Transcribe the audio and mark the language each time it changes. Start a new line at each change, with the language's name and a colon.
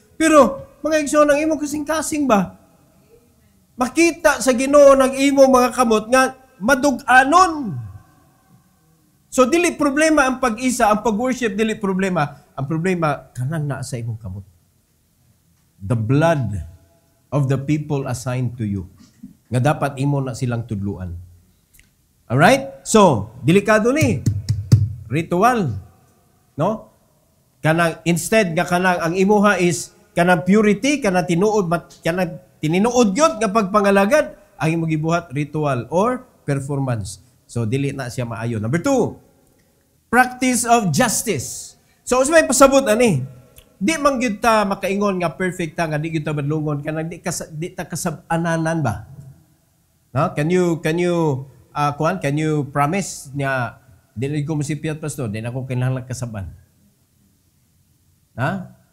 Cebuano: Pero, mga igsoon, ang imong kasing-kasing ba? Makita sa Ginoo ng imong mga kamot nga, madug-anon. So, dili problema ang pag-isa, ang pag-worship, dili problema. Ang problema, kanang na sa imong kamot.
English: The blood of the people assigned to you.
Cebuano: Nga dapat imo na silang tudluan. Alright? So, delikado ni. Ritual. No? Kanang, instead, nga kanang, ang imuha is, kanang purity, kanang tinuod, kanang tininuod yun, nga pagpangalagad, ang imong gibuhat, ritual or performance. So, dili na siya maayo.
English: Number 2, practice of justice.
Cebuano: So, usay pasabot ani. Di man gyud ta makaingon nga perfect ta, nga di gyud ta badlungon, kanang di ta kasab-ananan ba? No?
English: Can you can you promise
Cebuano: niya, di ko masipiyat, pastor, di na ako kinahanglan kasaban? Ha?